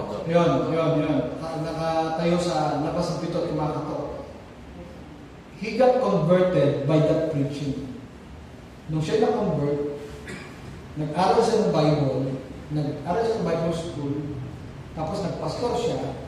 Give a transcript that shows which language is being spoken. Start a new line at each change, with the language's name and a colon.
Filipino: Yun. Nakatayo sa labas ng pito at kumakato.
English: He got converted by that preaching.
Filipino: Nung siya na-convert, nag-aral siya ng Bible, nag-aral siya ng Bible school, tapos nagpastor siya.